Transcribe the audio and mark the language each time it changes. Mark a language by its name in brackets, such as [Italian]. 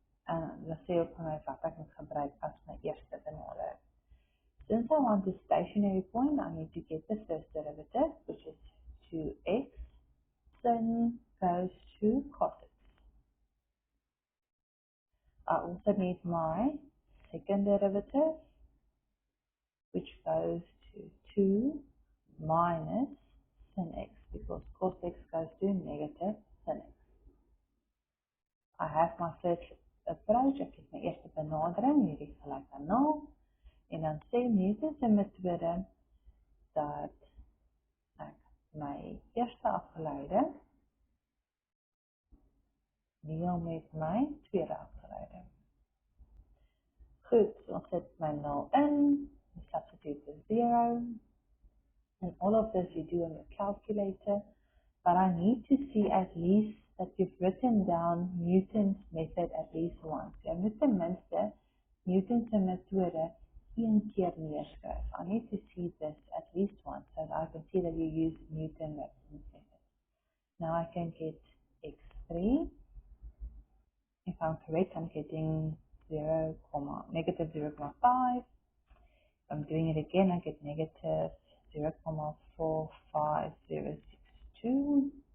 [Afrikaans] En hulle sê ook vir my wat ek moet gebruik as my eerste benadering. [English] Since I want the stationary point, I need to get the first derivative, which is 2x sin goes to cos x. I also need my second derivative, which goes to 2 minus sin x, because cos x goes to negative sin x. I have my first approach, [Afrikaans] ek het my eerste benadering, hierdie gelyk aan 0, en dan sê Newton's methode dat ek my eerste afgeleide deel met my tweede afgeleide. Goed, so ons sit my 0 in, [English] substitute the 0, and all of this you do on your calculator, but I need to see at least that you've written down Newton's method at least once. [Afrikaans] Jy moet ten minste Newton's methode een keer neerskryf. [English] I need to see this at least once so that I can see that you use Newton's method. Now I can get x3. If I'm correct, I'm getting negative 0.5. If I'm doing it again, I get negative 0.45062.